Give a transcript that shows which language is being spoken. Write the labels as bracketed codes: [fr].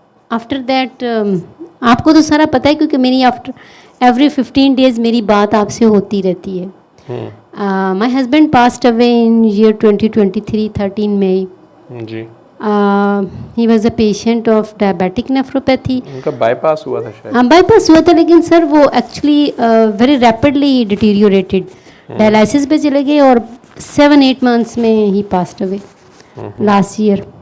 [hi] After that आपको तो सारा पता है, क्योंकि मेरी आफ्टर एवरी 15 डेज़ मेरी बात आपसे होती रहती है। [en] My husband passed away in year 2023, 13 May. [hi] Ji [en] He was a patient of diabetic nephropathy. [hi] उनका बाईपास हुआ था शायद। हाँ बाईपास हुआ था, लेकिन सर वो actually [en] very rapidly deteriorated, [hi] dialysis पे चले गए और 7-8 months में ही [en] passed away last year.